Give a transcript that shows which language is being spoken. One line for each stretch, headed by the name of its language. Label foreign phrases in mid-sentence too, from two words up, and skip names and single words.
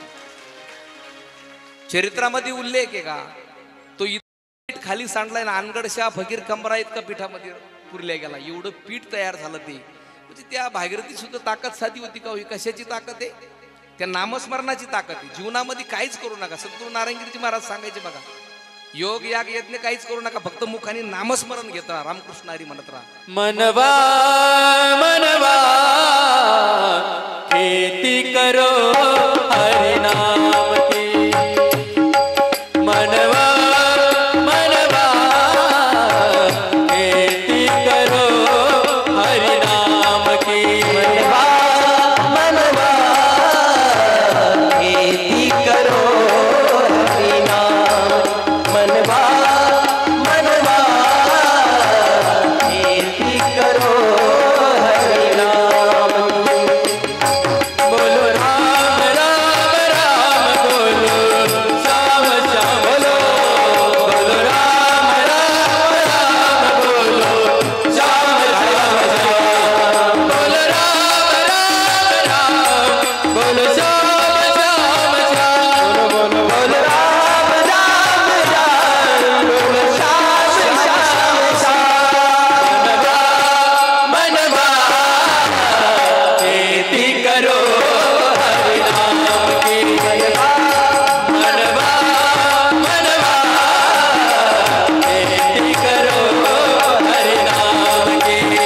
Marathi: चरित्रामध्ये उल्लेख आहे का तो पीठ खाली सांडलाय ना, अनगडशा फकीर कमरा इतका पीठामध्ये पुरल्या गेला, एवढं पीठ तयार झालं. ते म्हणजे त्या भागीरथी सुद्धा ताकद साधी होती का. कशाची ताकद आहे, त्या नामस्मरणाची ताकद आहे. जीवनामध्ये काहीच करू नका. सद्गुरू नारायणगिरीजी महाराज सांगायचे बघा, योग याग यज्ञ काहीच करू नका, फक्त मुखाने नामस्मरण घेत राहा, रामकृष्ण हरी म्हणत राहा.
Hindi: मनवा मनवा खेती करो हरि नाम की. मनवा मनवा खेती करो हरि नाम की. मनवा मनवा खेती करो हरि नाम. मनवा मनवा खेती करो हरि नाम. बोलो राम राम राम, बोलो श्याम श्याम, बोलो बोलो राम राम राम, बोलो श्याम श्याम श्याम, बोलो राम राम राम, बोलो श्याम श्याम श्याम, बोलो बोलो राम राम राम बोलो श्याम श्याम श्याम. मनवा खेती करो हरि नाम की. मनवा मनवा खेती करो हरि नाम की.